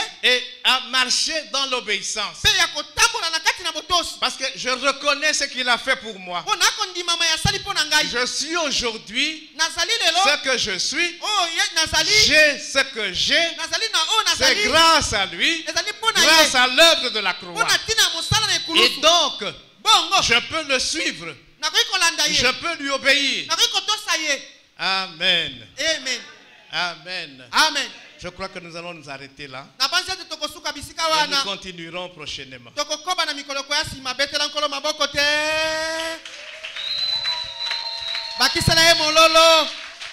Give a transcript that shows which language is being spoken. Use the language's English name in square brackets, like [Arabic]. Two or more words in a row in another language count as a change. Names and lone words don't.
[French] et à marcher dans l'obéissance. [Lingala] mpe ya kotambola na kati na botosi. [French] Parce que je reconnais ce qu'il a fait pour moi. [Lingala] mpo na kondimama ya asali mpo na ngai. [French] Je suis aujourd'hui [Lingala] nazali lelo [French] ce que je suis. [Lingala] oyo nazali [French] J'ai ce que j'ai. [Lingala] nazali na oyo [French] C'est [Lingala] nazali [French] grâce à lui, [Lingala] ezali mpo na [French] grâce [Lingala] ye [French] à l'œuvre de la [Lingala] mpo [French] croix. [Lingala] na ntina ya mosala na [French] Et [Lingala] ekulusu. [French] donc, [Lingala] bongo [French] je peux le suivre. [Lingala] nakoki kolanda ye, [French] Je peux lui obéir. [Lingala] nakoki kotosa ye. [French] Amen. [Lingala] amen [French] Amen. [Lingala] amen. [French] Je crois que nous allons nous arrêter là. [Lingala] nabanza te tokosuka bisika [French] Et nous [Lingala] wana [French] continuerons prochainement. [Lingala] tokokoba na mikoloko ya nsima betela nkolo maboko te bakisa na ye mololo